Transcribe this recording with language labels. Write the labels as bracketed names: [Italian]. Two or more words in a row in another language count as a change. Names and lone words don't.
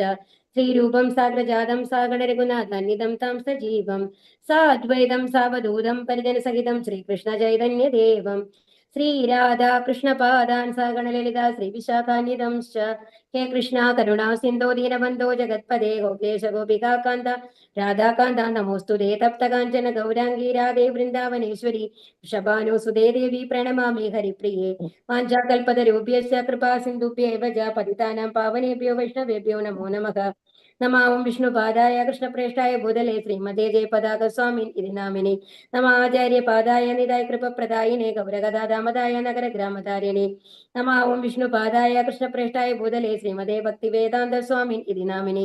[Sanskrit] ശ്രീരൂപം സാഗ്രജാതം സാഗണരഘുനാഥാന്വിതം താം സജീവം സാദ്വൈതം സാവധൂതം പരിജനസഹിതം ശ്രീകൃഷ്ണ ചൈതന്യദേവം ശ്രീരാധാകൃഷ്ണപാദാൻ സഗണലളിതാ ശ്രീവിശാഖാന്വിതംശ്ച. ഹേ കൃഷ്ണ കരുണാ സിന്ധോ ദീനബന്ധോ ജഗത്പദേ ഗോപേശ ഗോപികാന്ത രാധാകാന്ത നമോസ്തുതേ. തപ്തകാഞ്ചന ഗൗരാംഗീ രാധേ വൃന്ദാവനേശ്വരി വൃഷഭാനുസുതേ ദേവി പ്രണമാമി ഹരിപ്രിയേ. വാഞ്ചാകൽപതരൂപ്യസ്യ കൃപാ സിന്ധുഭ്യേവ ച പതിതാനാം പാവനേഭ്യോ വൈഷ്ണവേഭ്യോ നമോ നമഃ. നമാം വിഷ്ണുപാദായ കൃഷ്ണപ്രേഷ്ഠായ ഭൂതലേ ശ്രീമതേ ജയപതാക സ്വാമിൻ ഇതി നാമിനി. നമാചാര്യപാദായ നിതായ കൃപപ്രദായിനെ ഗൗരഗദാദാമതായ നഗരഗ്രാമധാരിണി. നമാം വിഷ്ണുപാദായ കൃഷ്ണപ്രേഷ്ഠായ ഭൂതലേ ശ്രീമതേ ഭക്തിവേദാന്ത സ്വാമിൻ ഇതി നാമിനി.